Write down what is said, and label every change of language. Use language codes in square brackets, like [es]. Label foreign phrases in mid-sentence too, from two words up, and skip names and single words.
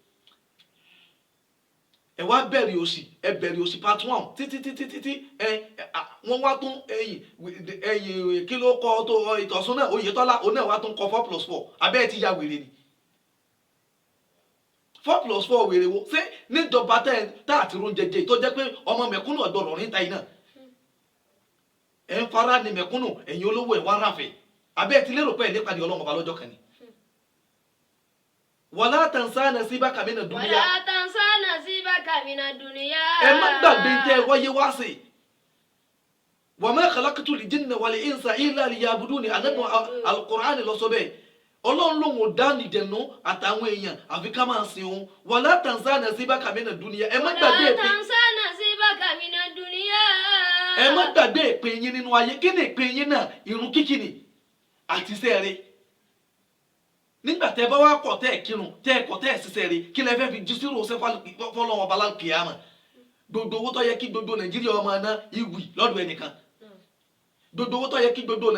[yo] ẹ wá bẹ̀rẹ̀ òsì part 1 títí wọ́n wá tún ẹ̀yìn kí ló kọ́ tó ìtọ̀sùn náà Oyètọ́lá òun náà wá tún kọ́ 4+4 abẹ́ ẹ̀ ti ya wèrè ni 4+4 wèrè wo ṣé níjọba tá àti rún jẹjẹ tó jẹ́ pé ọmọ mẹ̀kúnnù ọ̀dọ́rọ̀ níta iná ẹ̀ ń fara ni mẹ̀kúnnù ẹ̀yìn olówó ẹ̀ wá ráfẹ̀ abẹ́ ẹ̀ ti lérò pé ẹ̀ nípa ni Ọlọ́run ọba lọ́jọ́ kan ni. [ar] ولا تنس نصيبك من الدنيا. ولا تنس نصيبك من الدنيا. [yo] ẹ má gbàgbé tẹ́ wáyé wá sí [ar] وما خلقت الجن والإنس إلا ليعبدون [yo] anabu al-Qur'an ló sọ bẹ́ẹ̀ Ọlọ́run ló ń dá nìjẹ̀nú àtàwọn èèyàn àfi ká máa sìn òun [ar] ولا تنس نصيبك من الدنيا [yo] ẹ má gbàgbé [ar] ولا تنس نصيبك من الدنيا. [yo] ẹ má gbàgbé ìpín yín nínú ayé kí ni ìpín yín náà irun kíkì ni àti sẹ́ẹ̀rẹ́ nígbà tẹ́ bá wá kọ̀ tẹ́ kírun tẹ́ kọ̀ tẹ́ ṣiṣẹ́ rẹ̀ kí lẹ fẹ́ fi jú sírò ṣe fọlọ́wọ́n balá kìámà gbogbo owó tó yẹ kí gbogbo Nàìjíríà ọmọ náà ìwì lọ́dọ̀ ẹnìkan gbogbo owó tó yẹ kí gbogbo